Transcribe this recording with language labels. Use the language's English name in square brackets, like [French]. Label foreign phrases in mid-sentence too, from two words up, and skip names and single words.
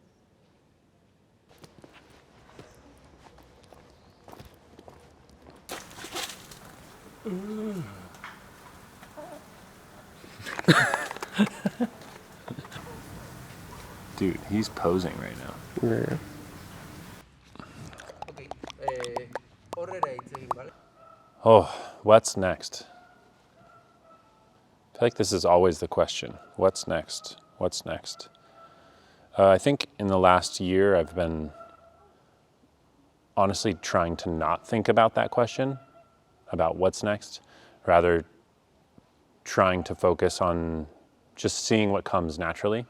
[English] Dude, he's posing right now. Yeah. [Basque] Okay, horrera hitz egin, bale? [English] Oh, what's next? I feel like this is always the question. What's next? What's next? I think in the last year, I've been honestly trying to not think about that question, about what's next, rather trying to focus on just seeing what comes naturally.